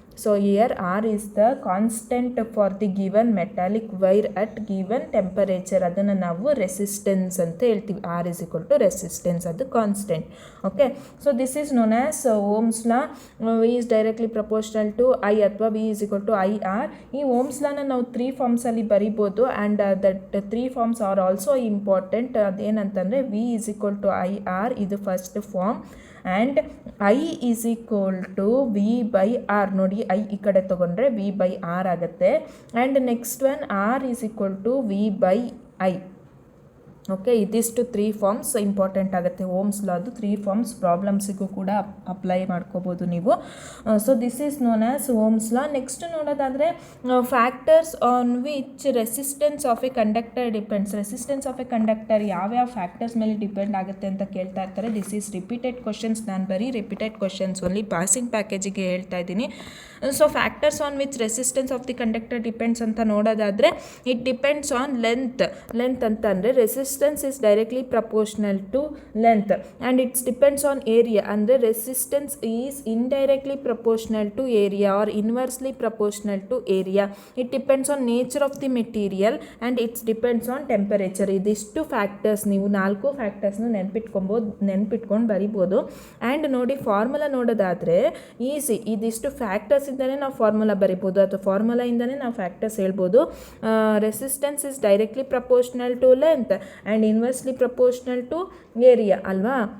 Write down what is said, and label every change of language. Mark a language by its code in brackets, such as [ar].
[en] So here R is the constant for the given metallic wire at given temperature. [kn] ಅದನ್ನು ನಾವು resistance ಅಂತ ಹೇಳ್ತೀವಿ. [en] R = resistance, ಅದು constant. Okay, so this is known as Ohm's law. V is directly proportional to I ಅಥವಾ V = IR. [kn] ಈ Ohm's ಲಾನ ನಾವು 3 ಫಾರ್ಮ್ಸಲ್ಲಿ ಬರಿಬೋದು, [en] And that 3 forms are also important. [kn] ಅದೇನಂತಂದರೆ V = IR, ಇದು first form, and I = V/R. ನೋಡಿ, I ಈ ಕಡೆ ತೊಗೊಂಡ್ರೆ V/R ಆಗುತ್ತೆ. And next one R = V/I. Okay, ಇದಿಷ್ಟು 3 ಫಾರ್ಮ್ಸ್ ಇಂಪಾರ್ಟೆಂಟ್ ಆಗುತ್ತೆ ಓಮ್ಸ್ ಲಾದು. 3 ಫಾರ್ಮ್ಸ್ ಪ್ರಾಬ್ಲಮ್ಸಿಗೂ ಕೂಡ ಅಪ್ಲೈ ಮಾಡ್ಕೋಬೋದು ನೀವು. [en] So this is known as Ohm's law. Next ನೋಡೋದಾದರೆ factors on which resistance of a conductor depends. [kn] Resistance of A conductor ಯಾವ್ಯಾವ factors ಮೇಲೆ depend ಆಗುತ್ತೆ ಅಂತ ಕೇಳ್ತಾ ಇರ್ತಾರೆ. [en] This is repeated questions. [kn] ನಾನು ಬರೀ ರಿಪೀಟೆಡ್ ಕ್ವಶನ್ಸ್ ಓನ್ಲಿ ಪಾಸಿಂಗ್ ಪ್ಯಾಕೇಜಿಗೆ ಹೇಳ್ತಾ ಇದ್ದೀನಿ. [en] so factors on which resistance of the conductor depends [kn] ಅಂತ ನೋಡೋದಾದರೆ [en] it depends on length [kn] ಅಂತ ಅಂದರೆ [en] resistance is directly proportional to length, and it depends on area, and resistance is indirectly proportional to area or inversely proportional to area. It depends on nature of the material and it depends on temperature. [kn] ಇದಿಷ್ಟು factors ನೀವು 4 ಫ್ಯಾಕ್ಟರ್ಸ್ನ ನೆನ್ಪಿಟ್ಕೊಂಡು ಬರಿಬೋದು. And ನೋಡಿ, formula ನೋಡೋದಾದರೆ easy. ಇದಿಷ್ಟು ಫ್ಯಾಕ್ಟರ್ಸಿಂದನೇ ನಾವು formula ಬರಿಬೋದು, ಅಥವಾ ಫಾರ್ಮುಲಾಯಿಂದನೇ ನಾವು ಫ್ಯಾಕ್ಟರ್ಸ್ ಹೇಳ್ಬೋದು. [en] Resistance is directly proportional to length and inversely proportional to area ಅಲ್ವಾ.